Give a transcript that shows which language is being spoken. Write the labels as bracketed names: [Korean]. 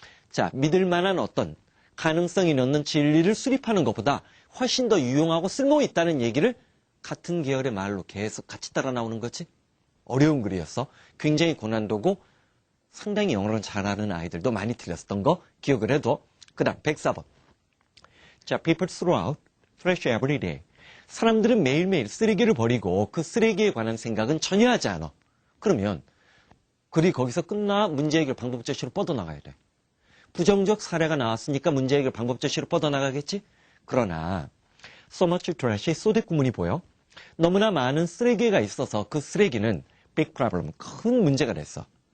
[Korean] 자, 믿을 만한 어떤 가능성이 있는 진리를 수립하는 것보다 훨씬 더 유용하고 쓸모 있다는 얘기를 같은 계열의 말로 계속 같이 따라 나오는 거지. 어려운 글이었어. 굉장히 고난도고 상당히 영어를 잘하는 아이들도 많이 틀렸었던 거 기억을 해도. 그 다음 104번. 자, [English] people throw out trash every day. [Korean] 사람들은 매일매일 쓰레기를 버리고 그 쓰레기에 관한 생각은 전혀 하지 않아. 그러면 글이 거기서 끝나 문제 해결 방법 제시로 뻗어나가야 돼. 부정적 사례가 나왔으니까 문제 해결 방법 제시로 뻗어나가겠지? 그러나 so much trash의 소대 구문이 보여? 너무나 많은 쓰레기가 있어서 그 쓰레기는 [English] big problem, [Korean] 큰 문제가 됐어.